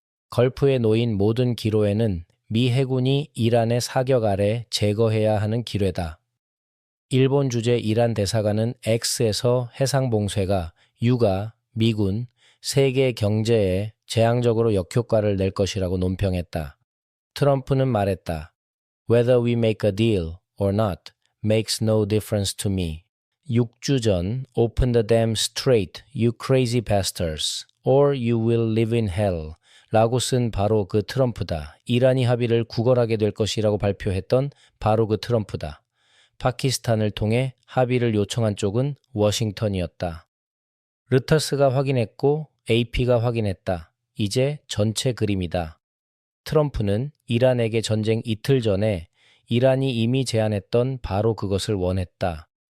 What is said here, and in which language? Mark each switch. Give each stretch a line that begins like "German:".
Korean: 걸프에 놓인 모든 기로에는 미 해군이 이란의 사격 아래 제거해야 하는 기뢰다. 일본 주재 이란 대사관은 X에서 해상 봉쇄가 유가, 미군, 세계 경제에 재앙적으로 역효과를 낼 것이라고 논평했다. 트럼프는 말했다.
English: Whether we make a deal or not makes no difference to me.
Korean: 6주 전
English: Open the dam straight, you crazy bastards, or you will live in hell
Korean: 라고 쓴 바로 그 트럼프다. 이란이 합의를 구걸하게 될 것이라고 발표했던 바로 그 트럼프다. 파키스탄을 통해 합의를 요청한 쪽은 워싱턴이었다. 르터스가 확인했고 AP가 확인했다. 이제 전체 그림이다. 트럼프는 이란에게 전쟁 이틀 전에 이란이 이미 제안했던 바로 그것을 원했다.